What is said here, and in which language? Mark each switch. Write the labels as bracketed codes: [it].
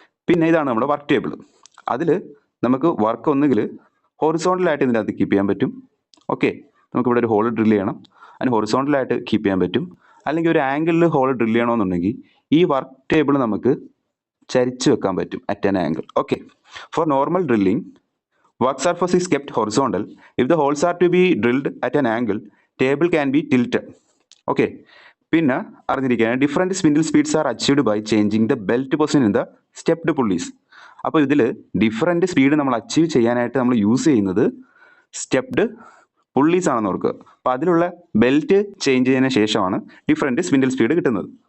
[ml] പിന്നെ ഇതാണ് നമ്മുടെ വർക്ക് ടേബിൾ. അതിൽ നമുക്ക് വർക്ക് ഒന്നുകിൽ ഹൊറിസോണ്ടലായിട്ട് ഇതിൻ്റെ അകത്ത് കീപ്പ് ചെയ്യാൻ പറ്റും. ഓക്കെ, നമുക്കിവിടെ ഒരു ഹോൾ ഡ്രില്ല് ചെയ്യണം, അതിന് ഹൊറിസോണ്ടലായിട്ട് കീപ്പ് ചെയ്യാൻ പറ്റും. അല്ലെങ്കിൽ ഒരു ആംഗിളിൽ ഹോൾ ഡ്രില്ല് ചെയ്യണമെന്നുണ്ടെങ്കിൽ ഈ വർക്ക് ടേബിൾ നമുക്ക് ചരിച്ച് വെക്കാൻ പറ്റും [en] At an angle. Okay, for normal drilling work surface is kept horizontal. If the holes are to be drilled at an angle, table can be tilted. Okay, [ml] പിന്നെ അറിഞ്ഞിരിക്കുകയാണ്, [en] Different spindle speeds are achieved by changing the belt position in the stepped pulleys. [ml] അപ്പോൾ ഇതിൽ different speed നമ്മൾ achieve ചെയ്യാനായിട്ട് നമ്മൾ use ചെയ്യുന്നത് stepped pulleys ആണെന്ന് ഓർക്കുക. അപ്പോൾ അതിലുള്ള ബെൽറ്റ് ചേഞ്ച് ചെയ്തതിന് ശേഷമാണ് ഡിഫറെൻറ്റ് സ്പിൻഡിൽ സ്പീഡ് കിട്ടുന്നത്.